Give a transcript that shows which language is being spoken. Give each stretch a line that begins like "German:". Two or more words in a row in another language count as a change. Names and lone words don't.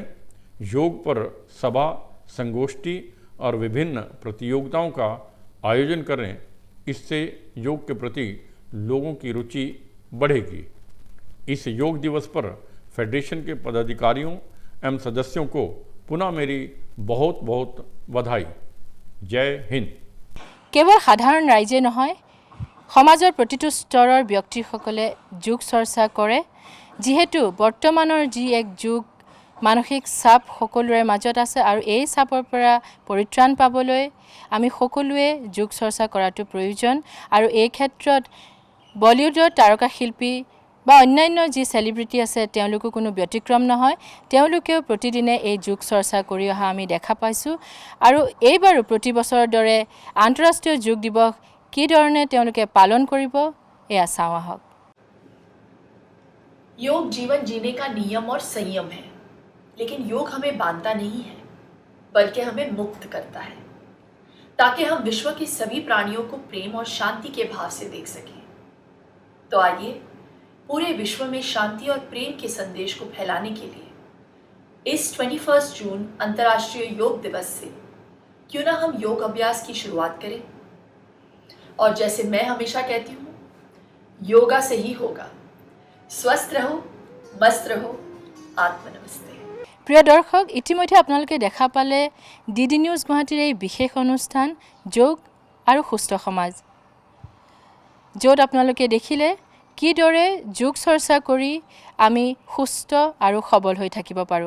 Hindi: योग पर सभा, संगोष्ठी और विभिन्न प्रतियोगिताओं का आयोजन करें। इससे योग के प्रति लोगों की रुचि बढ़ेगी। इस योग दिवस पर फेडरेशन के पदाधिकारियों एवं सदस्यों को पुनः मेरी बहुत बहुत बधाई। जय हिंद।
Assamese: কেৱল সাধাৰণ ৰাইজে নহয়, সমাজৰ প্ৰতিটো স্তৰৰ ব্যক্তিসকলে যোগ চৰ্চা কৰে যিহেতু বৰ্তমানৰ যি এক যুগ মানসিক চাপ সকলোৰে মাজত আছে আৰু এই চাপৰ পৰা পৰিত্ৰাণ পাবলৈ আমি সকলোৱে যোগ চৰ্চা কৰাটো প্ৰয়োজন আৰু এই ক্ষেত্ৰত বলিউডৰ তাৰকা শিল্পী বা অন্যান্য যি সেলিব্ৰিটি আছে তেওঁলোকো কোনো ব্যতিক্ৰম নহয়। তেওঁলোকেও প্ৰতিদিনে এই যোগ চৰ্চা কৰি অহা আমি দেখা পাইছোঁ আৰু এইবাৰো প্ৰতি বছৰৰ দৰে আন্তঃৰাষ্ট্ৰীয় যোগ দিৱস কি ধৰণে তেওঁলোকে পালন কৰিব এয়া চাওঁ আহক।
Hindi: योग जीवन जीने का नियम और संयम है, लेकिन योग हमें बांधता नहीं है बल्कि हमें मुक्त करता है ताकि हम विश्व के सभी प्राणियों को प्रेम और शांति के भाव से देख सकें। तो आइए पूरे विश्व में शांति और प्रेम के संदेश को फैलाने के लिए इस 21 जून अंतर्राष्ट्रीय योग दिवस से क्यों ना हम योग अभ्यास की शुरुआत करें। और जैसे मैं हमेशा कहती हूँ, योगा से ही होगा। स्वस्थ रहो, मस्त रहो, आत्म नमस्ते।
Assamese: প্ৰিয় দৰ্শক, ইতিমধ্যে আপোনালোকে দেখা পালে ডিডি নিউজ গুৱাহাটীৰ এই বিশেষ অনুষ্ঠান যোগ আৰু সুস্থ সমাজ, য'ত আপোনালোকে দেখিলে কিদৰে যোগ চৰ্চা কৰি আমি সুস্থ আৰু সবল হৈ থাকিব পাৰোঁ।